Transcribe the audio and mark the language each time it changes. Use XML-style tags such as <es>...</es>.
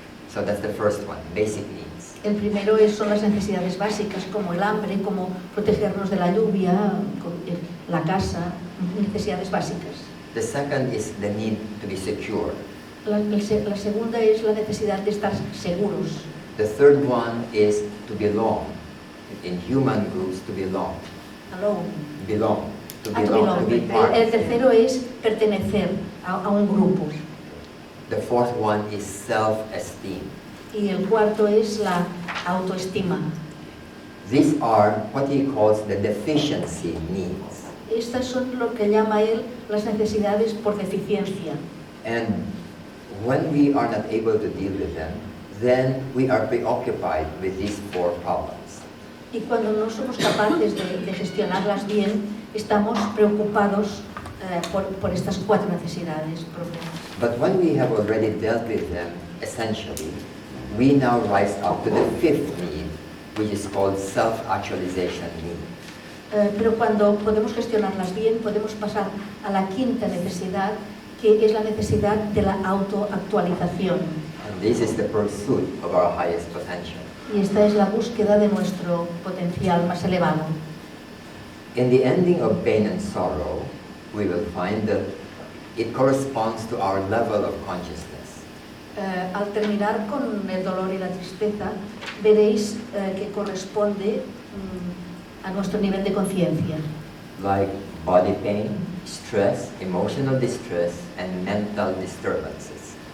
<en>So that's the first one, basic needs.</en> <es>El primero son las necesidades básicas, como el hambre, como protegernos de la lluvia, la casa, necesidades básicas.</es> <en>The second is the need to be secure.</en> <es>La segunda es la necesidad de estar seguros.</es> <en>The third one is to belong. In human groups, to belong. Alone. Belong. To To belong, belong. to be part.</en> <es>El tercero es pertenecer a un grupo.</es> <en>The fourth one is self-esteem.</en> <es>Y el cuarto es la autoestima.</es> <en>These are what he calls the deficiency needs.</en> <es>Estas son lo que llama él las necesidades por deficiencia.</es> <en>And when we are not able to deal with them, then we are preoccupied with these 4 problems.</en> <es>Y cuando no somos capaces de gestionarlas bien, estamos preocupados por estas 4 necesidades propias.</es> <en>But when we have already dealt with them, essentially, we now rise up to the 5th need, which is called self-actualization need.</en> <es>Pero cuando podemos gestionarlas bien, podemos pasar a la 5ª necesidad, que es la necesidad de la autoactualización.</es> <en>And this is the pursuit of our highest potential.</en> <es>Y esta es la búsqueda de nuestro potencial más elevado.</es> <en>In the ending of pain and sorrow, we will find that it corresponds to our level of consciousness.</en> <es>Al terminar con el dolor y la tristeza, veréis que corresponde a nuestro nivel de conciencia.</es> <en>Like body pain, stress, emotional distress, and mental disturbances.</en>